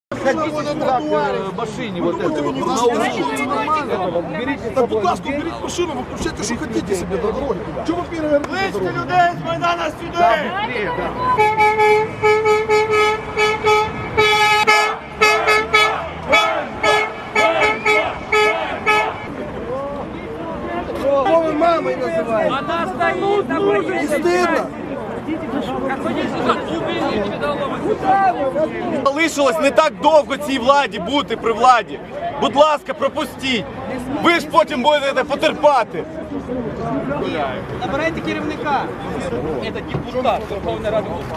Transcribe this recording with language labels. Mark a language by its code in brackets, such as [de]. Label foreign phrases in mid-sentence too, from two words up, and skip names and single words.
[ru] Ходите сюда к машине вот этой вот, на углу. Берите, [uk] Так, будь ласка, беріть машину, ви включайте, що хочете собі до дороги. Чому ви перевернули Близько людей з Майдана сюди! [ru] быстрее, да. [uk] Кого ви мамою називаєте? [ru] Она стоит на [uk] Не [ru] проезде. [uk] стидно? Залишилось не так довго цій владі бути при владі. Будь ласка, пропустіть. Ви ж потім будете потерпати. Набирайте керівника. Це депутат Верховної Ради.